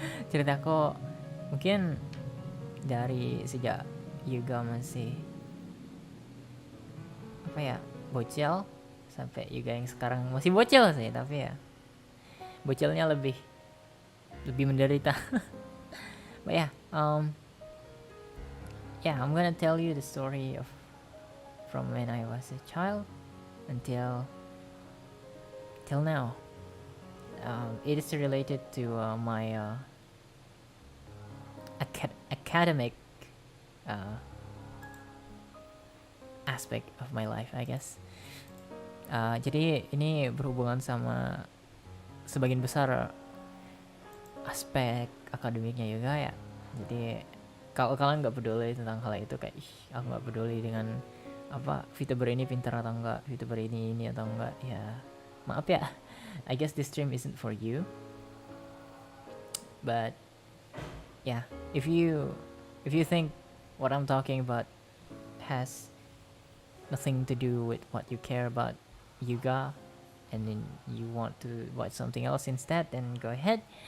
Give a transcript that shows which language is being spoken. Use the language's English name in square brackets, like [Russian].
[Indonesian] Ceritaku mungkin dari sejak Yuga masih apa ya, bocil, sampai Yuga yang sekarang masih bocil sih, tapi ya bocilnya lebih menderita. [English] But yeah, I'm gonna tell you the story of from when I was a child until till now. It is related to my academic aspect of my life, I guess. [Indonesian] Jadi ini berhubungan sama sebagian besar aspek akademiknya juga ya. Jadi kalau kalian nggak peduli tentang hal itu, kayak aku nggak peduli dengan apa Vtuber ini pintar atau enggak, Vtuber ini atau enggak, ya maaf ya. [English] I guess this stream isn't for you. But yeah, if you think what I'm talking about has nothing to do with what you care about Yuga, and then you want to watch something else instead, then go ahead.